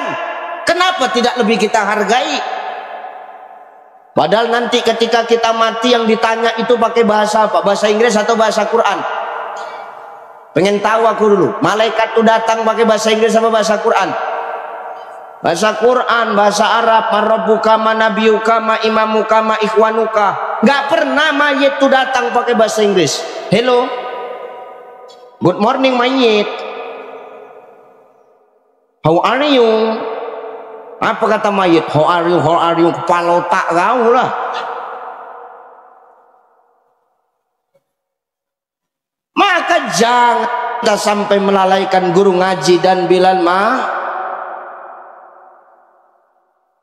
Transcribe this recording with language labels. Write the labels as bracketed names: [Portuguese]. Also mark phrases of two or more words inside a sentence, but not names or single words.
[Indonesian] Kenapa tidak lebih kita hargai? Padahal nanti ketika kita mati yang ditanya itu pakai bahasa apa? Bahasa Inggris atau bahasa Quran? Pengen tahu aku dulu. Malaikat itu datang pakai bahasa Inggris apa bahasa Quran? Bahasa Quran, bahasa Arab. [Arabic] من ربك ما نبيك ما إمامك ما إخوانك. [Indonesian] Gak pernah mayit itu datang pakai bahasa Inggris. [English] Hello, good morning mayit. How are you? [Indonesian] Apa kata mayit? [English] How are you? How are you? [Indonesian] Kepala otak kau lah. Maka jangan kita sampai melalaikan guru ngaji dan Bilal